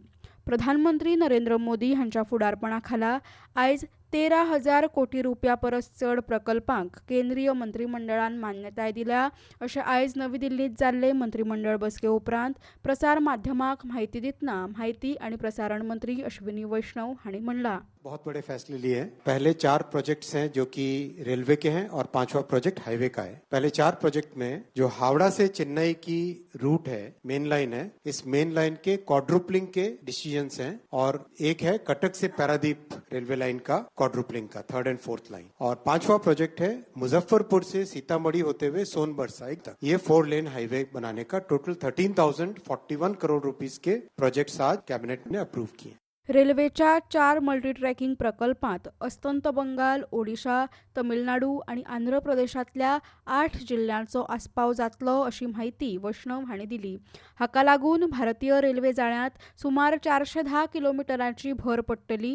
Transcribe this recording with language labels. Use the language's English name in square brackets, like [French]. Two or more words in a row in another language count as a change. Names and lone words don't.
[Konkani] प्रधानमंत्री नरेंद्र मोदी हांच्या फुडारपणा खाला आयज 13,000 कोटी रुपया परस चड प्रकल्पांक केंद्रीय मंत्रिमंडळान मान्यताय दिल्या अशें आयज नवी दिल्लींत जाल्ले मंत्रिमंडळ बसके उपरांत प्रसार माध्यमांक म्हायती दितना म्हायती आनी प्रसारण मंत्री अश्विनी वैष्णव हांणी म्हणलां. [Hindi] बहुत बड़े फैसले लिए हैं. पहले 4 प्रोजेक्ट्स हैं जो कि रेलवे के हैं और 5वां प्रोजेक्ट हाईवे का है. पहले 4 प्रोजेक्ट में जो हावड़ा से चेन्नई की रूट है, [English] main line [Hindi] है, इस [English] main line [Hindi] के क्वाड्रुपलिंग के डिसीजंस हैं और एक है कटक से पारादीप रेलवे लाइन का क्वाड्रुपलिंग का [English] 3rd and 4th [Hindi] लाइन. और 5वां प्रोजेक्ट है मुजफ्फरपुर से सीतामढ़ी होते हुए सोनभद्र साइड तक. ये 4 लेन हाईवे बनाने का टोटल 13,041 करोड़ रुपीस के प्रोजेक्ट्स आज कैबिनेट ने अप्रूव किए. [Konkani] रेल्वेच्या 4 मल्टीट्रॅकिंग प्रकल्पांत अस्तंत बंगाल, ओडिशा, तमिळनाडू आनी आंध्र प्रदेशांतल्या 8 जिल्ल्यांचो आस्पाव जातलो अशी माहिती वैष्णव हांणी दिली. हाका लागून भारतीय रेल्वे जाळ्यांत सुमार 410 किलोमिटरांची भर पडटली.